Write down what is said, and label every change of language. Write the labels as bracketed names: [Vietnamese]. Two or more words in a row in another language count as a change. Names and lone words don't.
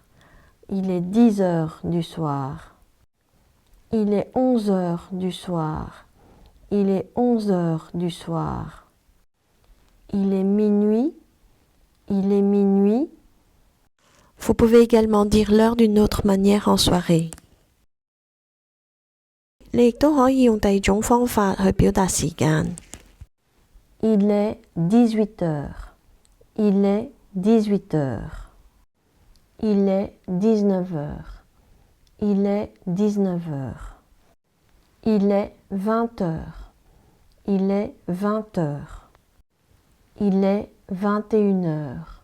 [French] Il est 10 heures du soir. Il est 11 heures du soir. Il est 11 heures du soir. Il est minuit. Il est minuit. Vous pouvez également dire l'heure d'une autre manière en soirée. [Cantonese] 你亦都可以用第二種方法去表達時間。 [French] Il est 18 heures. Il est 18 heures. Il est 19 heures. Il est 19 heures. Il est 20 heures. Il est 20 heures. Il est 21 heures.